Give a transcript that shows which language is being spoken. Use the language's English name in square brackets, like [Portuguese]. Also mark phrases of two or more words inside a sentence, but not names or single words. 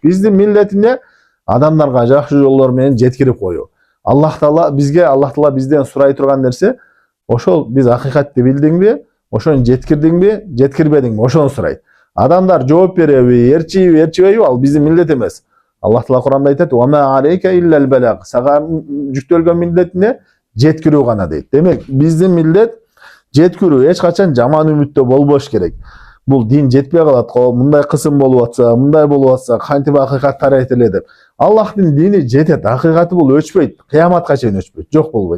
[Kyrgyz] Биздин миллетине адамдарга жакшы жолдор менен жеткирип коюу. Аллах Таала бизден сурай турган нерсе ошол: биз акыйкатты билдиңби, ошону жеткирдиңби, жеткирбедиңби, ошону сурайт. Адамдар жооп береби, ээрчийби, ээрчибейби, ал биздин милдет эмес. Аллах Таала Куранда айтат: [Arabic] "وما عليك إلا البلاغ". [Kyrgyz] Сага жүктөлгөн милдетине жеткирүү гана дейт. Демек, биздин милдет жеткирүү, эч качан жаман үмүттө болбош керек. Бул дин жетпей калат го, мындай кысым болуп атса, мындай болуп атса, кантип акыйкат тарайт эле деп. Аллахтын дини жетет, акыйкаты бул өчпөйт, кыяматка чейин өчпөйт, жок болбойт.